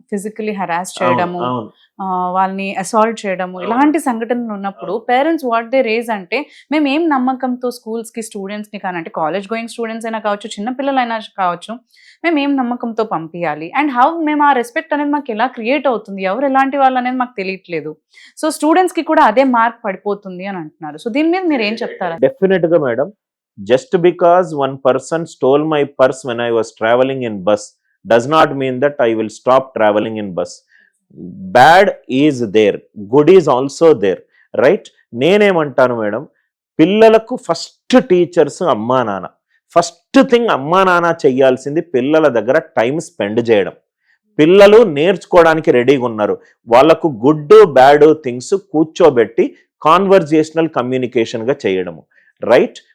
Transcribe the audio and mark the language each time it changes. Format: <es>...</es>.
<te>Physically harass చేయడము, వాళ్ళని assault చేయడము, ఇలాంటి సంఘటనలు ఉన్నప్పుడు పేరెంట్స్</te> <en>what they raise</en> <te>అంటే, మేము ఏం నమ్మకంతో స్కూల్స్కి స్టూడెంట్స్ని కానీ, అంటే కాలేజ్ గోయింగ్ స్టూడెంట్స్ అయినా కావచ్చు, చిన్నపిల్లలైనా కావచ్చు, మేము ఏం నమ్మకంతో పంపించాలి అండ్ హౌ మేము ఆ రెస్పెక్ట్ అనేది మాకు ఎలా క్రియేట్ అవుతుంది, ఎవరు ఎలాంటి వాళ్ళు అనేది మాకు తెలియట్లేదు. సో స్టూడెంట్స్కి కూడా అదే మార్క్ పడిపోతుంది అని అంటున్నారు. సో దీని మీద మీరు ఏం చెప్తారా?</te> <en>డెఫినెట్గా madam, just because one person stole my purse when I was traveling in bus does not mean that I will stop traveling in bus. Bad is there, good is also there, right?</en> <te>నేనేమంటాను madam, పిల్లలకు first teachers అమ్మా నాన్న. First thing అమ్మా నాన్న చెయ్యాల్సింది పిల్లల దగ్గర time spend చేయడం. పిల్లలు నేర్చుకోవడానికి రెడీగా ఉన్నారు, వాళ్ళకు గుడ్ బ్యాడ్ థింగ్స్ కూర్చోబెట్టి కాన్వర్జేషనల్ కమ్యూనికేషన్గా చేయడము, రైట్?</te>